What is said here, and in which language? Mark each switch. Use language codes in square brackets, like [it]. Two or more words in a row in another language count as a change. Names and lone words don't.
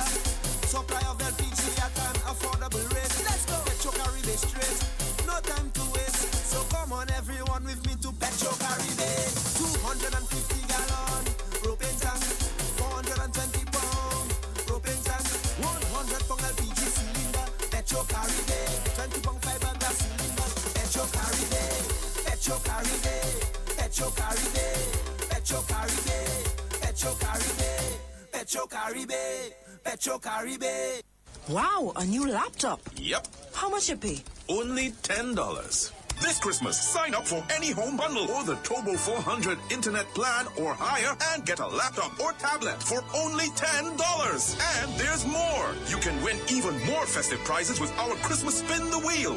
[en] Supply of LPG at an affordable rate. Let's go. Petro Caribe straight. No time to waste. So come on everyone with me to Petro Caribe. 250 gallon propane tank. 420 pound propane tank. 100 pound LPG cylinder. Petro Caribe. 20 pound fiberglass cylinder. Petro Caribe. Petro Caribe. Petro Caribe. Petro Petro Caribe, Petro Caribe, Petro Caribe, Petro Caribe. Wow, a new laptop. Yep, How much you pay? only $10. This Christmas, sign up for any home bundle or the Turbo 400 internet plan or higher and get a laptop or tablet for only $10. And there's more. You can win even more festive prizes with our Christmas Spin the Wheel.